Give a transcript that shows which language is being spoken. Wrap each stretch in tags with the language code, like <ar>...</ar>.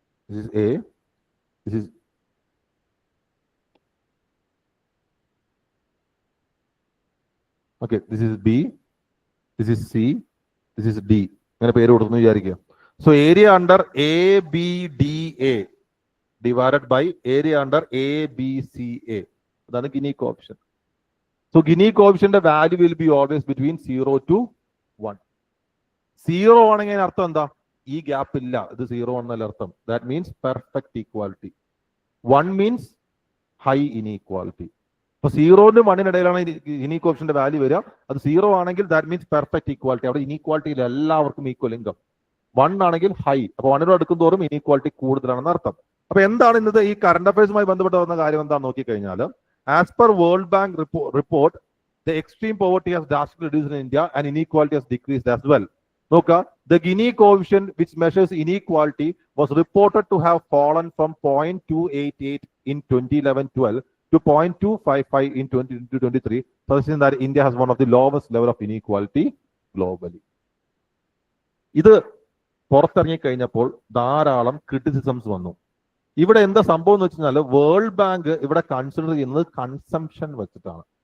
<en>This is A, this is okay, this is B, this is C, this is D.</en> <ml>അങ്ങനെ പേര് കൊടുക്കുന്നു വിചാരിക്കുക.</ml> <en>So area under A B D A divided by area under A B C A.</en> <ml>അതാണ് guinea coefficient.</ml> <en>So Gini coefficient value will be always between 0 to 1.</en> <ml>0 ആണെങ്കിൽ അർത്ഥം എന്താ? ഈ gap ഇല്ല, ഇത് 0 ആണെന്നല്ല അർത്ഥം.</ml> <en>That means perfect equality. 1 means high inequality.</en> <ml>അപ്പൊ 0 നും 1 ഇടയിലാണ് ഇനീക്വാലിറ്റിന്റെ വാല്യൂ വരിക. അത് 0 ആണെങ്കിൽ</ml> <en>That means perfect equality.</en> <ml>അവിടെ ഇനീക്വാലിറ്റിയിൽ എല്ലാവർക്കും ഈക്വൽ ഇൻകം. 1 ആണെങ്കിൽ ഹൈ. അപ്പൊ 1 അടുക്കും തോറും ഇനീക്വാലിറ്റി കൂടുതലാണെന്ന് അർത്ഥം. അപ്പൊ എന്താണ് ഇന്നത്തെ ഈ കറണ്ട് അഫയേഴ്സുമായി ബന്ധപ്പെട്ട് വന്ന കാര്യം എന്താണെന്ന് നോക്കിക്കഴിഞ്ഞാൽ,</ml> <en>As per World Bank report, the extreme poverty has drastically reduced in India and inequality has decreased as well.</en> <ml>നോക്കുക,</ml> <en>the Gini coefficient which measures inequality was reported to have fallen from 0.288 in 2011-12 to 0.255 in 2023, suggesting that India has one of the lowest level of inequality globally.</en> <ml>ഇത് പുറത്തിറങ്ങി കഴിഞ്ഞപ്പോൾ ധാരാളം criticisms വന്നു. ഇവിടെ എന്താ സംഭവം എന്ന് വെച്ചാൽ, വേൾഡ് ബാങ്ക് ഇവിടെ കൺസിഡർ ചെയ്യുന്നത് കൺസംഷൻ വെച്ചിട്ടാണ്.</ml>